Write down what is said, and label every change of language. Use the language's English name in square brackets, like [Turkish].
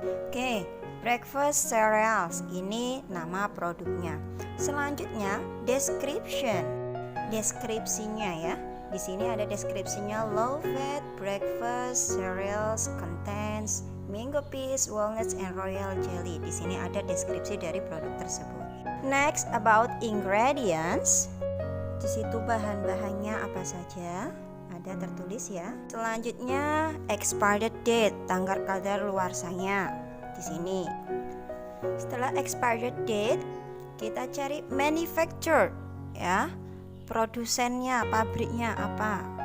[Indonesian] Oke, breakfast cereals, ini nama produknya. Selanjutnya description, deskripsinya ya. Di sini ada deskripsinya, [English] low fat breakfast cereals contains mango peas, walnuts, and royal jelly. [Indonesian] Di sini ada deskripsi dari produk tersebut. [English] Next about ingredients. [Indonesian] Di situ bahan-bahannya apa saja? Ada tertulis ya. Selanjutnya expired date, tanggal kadaluarsanya. Di sini. Setelah expired date, kita cari manufacturer ya. Produsennya, pabriknya apa?